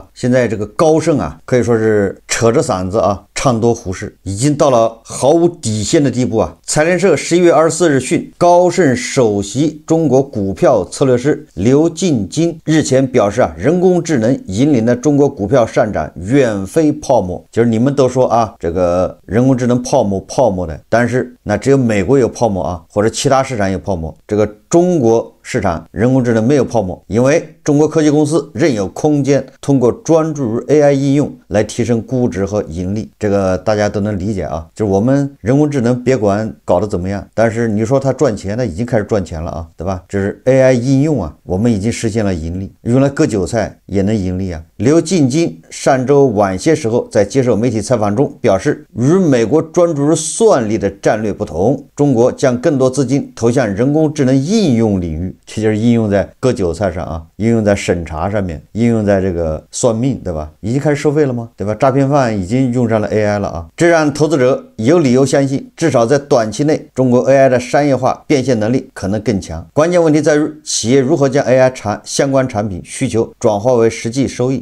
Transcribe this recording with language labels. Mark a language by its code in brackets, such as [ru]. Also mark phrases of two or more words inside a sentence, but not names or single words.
[zh] 現在這個高盛啊可以說是扯着嗓子啊唱多胡適，已經到了毫無底線的地步啊。財聯社11月24日訊，高盛首席中國股票策略師劉進金日前表示啊，人工智能引領的中國股票上漲遠非泡沫。就是你們都說啊，這個人工智能泡沫的，但是那只有美國有泡沫啊，或者其他市場有泡沫，這個中國市场人工智能没有泡沫，因为中国科技公司仍有空间通过专注于 AI 应用来提升估值和盈利。这个大家都能理解啊，就是我们人工智能别管搞得怎么样，但是你说它赚钱，它已经开始赚钱了啊，对吧？这是 AI 应用啊，我们已经实现了盈利，用来割韭菜也能盈利啊。刘进金上周晚些时候在接受媒体采访中表示，与美国专注于算力的战略不同，中国将更多资金投向人工智能应用領域，這就是應用在割韭菜上啊，應用在審查上面，應用在這個算命，對吧？已經開始收費了嗎？對吧？詐騙犯已經用上了 AI 了啊，這讓投資者有理由相信，至少在短期內，中國 AI 的商業化變現能力可能更強。關鍵問題在於企業如何將 AI 相關產品需求轉化為實際收益。